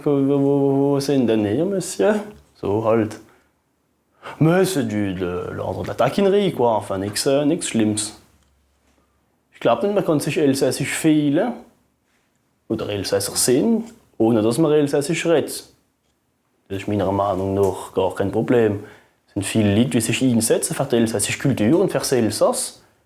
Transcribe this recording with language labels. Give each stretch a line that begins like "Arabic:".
German: Wo sind denn hier, Monsieur? So halt.
French: Mais c'est de l'ordre de la taquinerie, quoi.
German: Enfin, nichts Schlimmes. Ich glaube nicht, man kann sich Elsässisch fehlen oder Elsässer sind, ohne dass man Elsässisch redet. Das ist meiner Meinung nach gar kein Problem. Es sind viele Leute, die sich einsetzen für die elsässische Kultur und für das Elsass.